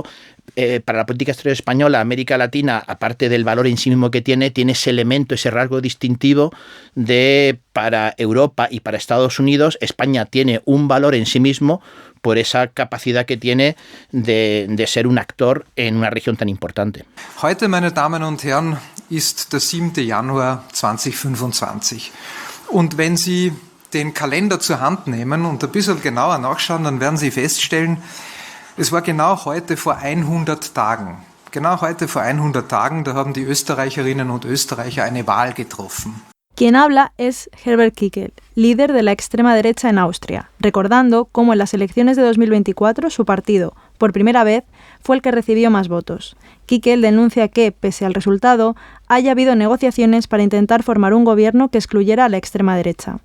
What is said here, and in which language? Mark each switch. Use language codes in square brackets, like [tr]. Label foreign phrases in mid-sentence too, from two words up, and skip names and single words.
[es] Para la política exterior española, América Latina, aparte del valor en sí mismo que tiene ese elemento, ese rasgo distintivo de para Europa y para Estados Unidos, España tiene un valor en sí mismo por esa capacidad que tiene de ser un actor en una región tan importante. [de] Heute, meine Damen und Herren, ist der 7. Januar 2025. Und wenn Sie den Kalender zur Hand nehmen und ein bisschen genauer nachschauen, dann werden Sie feststellen, es war genau heute vor 100 Tagen. Genau heute vor 100 Tagen, da haben die Österreicherinnen und Österreicher eine Wahl getroffen. [es] Quien habla es Herbert Kickl, líder de la extrema derecha en Austria, recordando cómo en las elecciones de 2024 su partido, por primera vez, fue el que recibió más votos. Kickl denuncia que, pese al resultado, haya habido negociaciones para intentar formar un gobierno que excluyera a la extrema derecha.